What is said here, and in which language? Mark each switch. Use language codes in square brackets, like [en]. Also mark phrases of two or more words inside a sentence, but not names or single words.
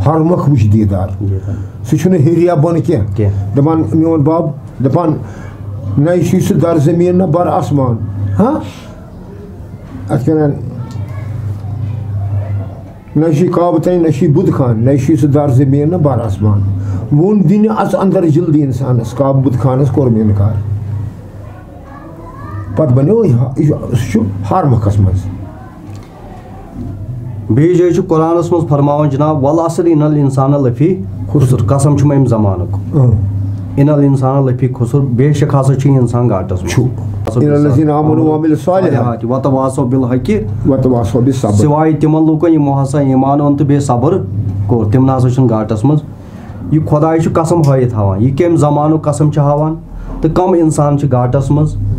[ks] ہارمۄکھ وٕچھ دیٖدار سُہ چھُنہٕ ہیٚرِ یا بۄنہٕ کینٛہہ دَپان میون بب دَپان نہ یہِ چھُے سُہ در زٔمیٖن نہ بر آسمان ہاں اَتھ کیٛاہ وَنان نہ چھُے کعبہٕ تانۍ نہ چھُے بُتہٕ خان نہ چھُے سُہ در زٔمیٖن نہ بر آسمان ووٚن دِنہِ اَژ اندر جلدی اِنسانس کعبہٕ بُتہٕ خانس کوٚر مےٚ اِنکار پتہٕ بنیو سُہ چھُ ہارمۄکھس منٛز بیٚیہِ جایہِ چھُ قرآنس منٛز فرماوان جناب [ar] والعصر ان الانسان لفی خسر [ks] قسم چھُم امہِ زمانُک [ar] ان الانسان لفی خسر [ks] بے شک ہسا چھُ یہِ انسان گاٹس [ar] وتواصوا بالحق وتواصوا بالصبر [ks] سِوایہِ تِمن لوٗکن یِمو ہسا ایمان اوٚن تہٕ بیٚیہِ صبر کوٚر تِم نہ ہسا چھِنہٕ گاٹس منٛز یہِ خۄداے چھُ قسم ہٲیِتھ ہاوان یہِ کمہِ زمانُک قسم چھُ ہاوان تہٕ کم انسان چھِ گاٹس منٛز